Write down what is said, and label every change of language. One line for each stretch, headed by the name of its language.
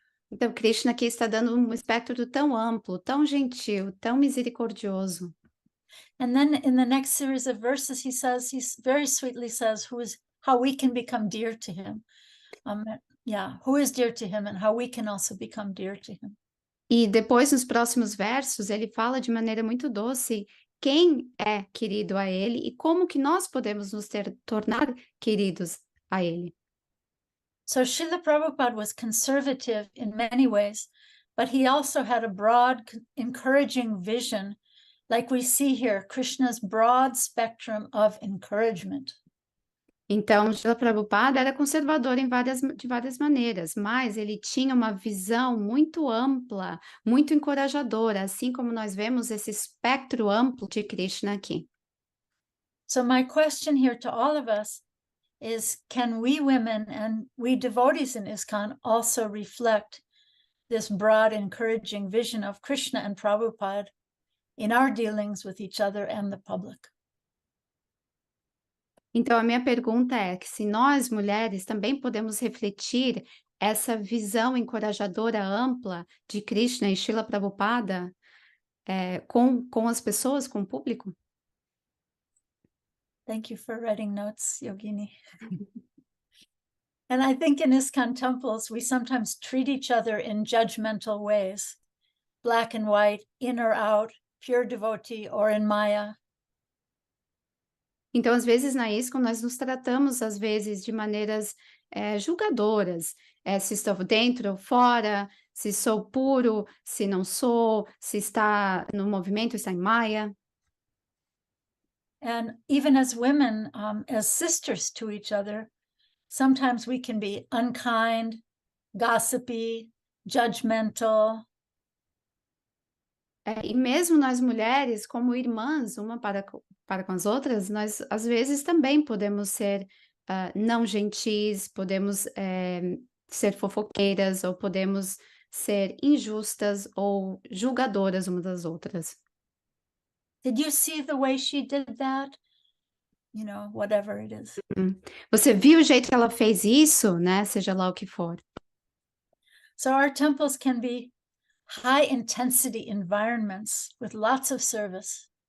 Portuguese: Então, Krishna aqui está dando um espectro tão amplo, tão gentil, tão misericordioso.
English: And then in the next series of verses, he very sweetly says how we can become dear to him. Who is dear to him and how we can also become dear to him.
Portuguese: E depois, nos próximos versos, ele fala de maneira muito doce quem é querido a ele e como que nós podemos nos tornar queridos a ele.
English: So Srila Prabhupada was conservative in many ways, but he also had a broad, encouraging vision, like we see here, Krishna's broad spectrum of encouragement.
Portuguese: Então, Srila Prabhupada era conservador de várias maneiras, mas ele tinha uma visão muito ampla, muito encorajadora, assim como nós vemos esse espectro amplo de Krishna aqui.
English: So my question here to all of us is, can we women and we devotees in ISKCON also reflect this broad, encouraging vision of Krishna and Prabhupada in our dealings with each other and the public?
Portuguese: Então, a minha pergunta é que se nós, mulheres, também podemos refletir essa visão encorajadora ampla de Krishna e Srila Prabhupada com as pessoas, com o público?
English: Thank you for writing notes, Yogini. And I think in ISKCON temples, we sometimes treat each other in judgmental ways, black and white, in or out, pure devotee, or in Maya.
Portuguese: Então, às vezes, na ISKCON, nós nos tratamos, às vezes, de maneiras julgadoras. Se estou dentro ou fora, se sou puro, se não sou, se está no movimento, está em Maya.
English: And even as women, as sisters to each other, sometimes we can be unkind, gossipy, judgmental.
Portuguese: E mesmo nós mulheres, como irmãs, uma para com as outras, nós às vezes também podemos ser não gentis, podemos ser fofoqueiras, ou podemos ser injustas ou julgadoras umas das outras.
English: Did you see the way she did that? you know, whatever it is.
Portuguese: Você viu o jeito que ela fez isso, né? Seja lá o que for.
English: So our temples can be high intensity environments with lots of service.